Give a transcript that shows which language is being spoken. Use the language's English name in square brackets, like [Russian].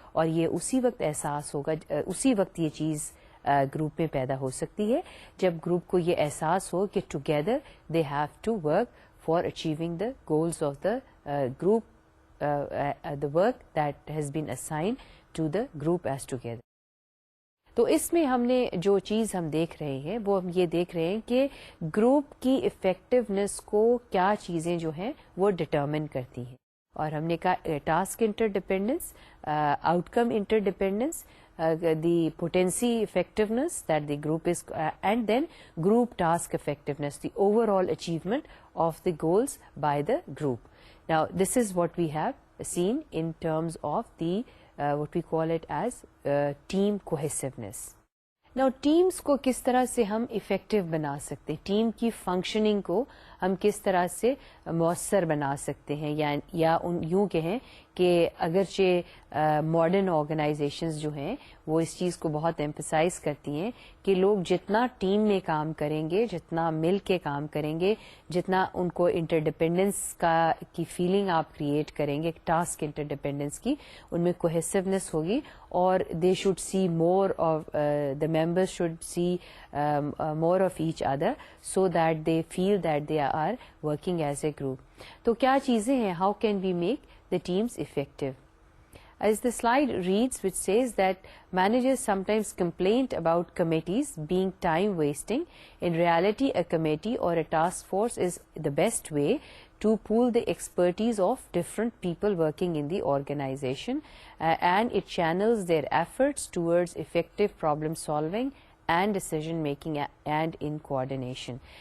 [Urdu] اور یہ اسی وقت احساس ہوگا, اسی وقت یہ چیز گروپ میں پیدا ہو سکتی ہے جب گروپ کو یہ احساس ہو کہ [English] Together they have to work for achieving the goals of the group, the work that has been assigned to the group as together. [Urdu] تو اس میں ہم نے جو چیز ہم دیکھ رہے ہیں وہ ہم یہ دیکھ رہے ہیں کہ گروپ کی افیکٹونیس کو کیا چیزیں جو ہیں وہ ڈٹرمن کرتی ہیں. اور ہم نے کہا [English] Task interdependence, outcome interdependence, the potency effectiveness that the group is, and then group task effectiveness, the overall achievement of the goals by the group. Now this is what we have seen in terms of the what we call it as team cohesiveness. [Urdu] Now teams کو کس طرح سے ہم effective بنا سکتے ہیں, team کی functioning کو ہم کس طرح سے مؤثر بنا سکتے ہیں, یا یوں کہیں کہ اگرچہ ماڈرن آرگنائزیشنز جو ہیں وہ اس چیز کو بہت ایمفسائز کرتی ہیں کہ لوگ جتنا ٹیم میں کام کریں گے, جتنا مل کے کام کریں گے, جتنا ان کو انٹر ڈیپینڈنس کی فیلنگ آپ کریٹ کریں گے, ٹاسک انٹر ڈیپینڈنس کی, ان میں کوہیسونیس ہوگی, اور [English] They should see more of the members should see more of each other so that they feel that they are working as a group. [Urdu] تو کیا چیزیں ہیں, [English] How can we make the teams effective? As the slide reads, which says that managers sometimes complain about committees being time wasting. In reality, a committee or a task force is the best way to pool the expertise of different people working in the organization, and it channels their efforts towards effective problem solving and decision making and in coordination.